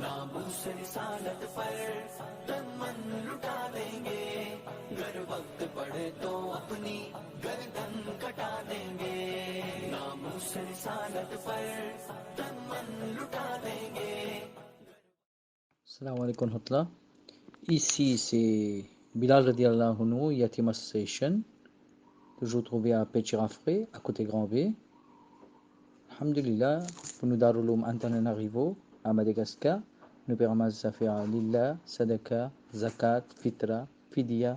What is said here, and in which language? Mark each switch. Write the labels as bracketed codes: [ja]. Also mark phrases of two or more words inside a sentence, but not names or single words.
[ur] ناموس رسالت پر دمن لٹا دیں گے، گر وقت پڑے تو اپنی گردن کٹا دیں گے، ناموس رسالت پر دمن لٹا دیں گے۔ [ar] السلام عليكم ورحمة الله. [fr] Ici c'est Bilal [ar] رضي الله عنه, [fr] Yatim Association, toujours trouvé à Pétirafré, à côté Grand B. Alhamdulillah, pour nous Darul Antananarivo, à Madagascar, nous permettons de faire Lillah, Sadaka, Zakat, Fitra, Fidia.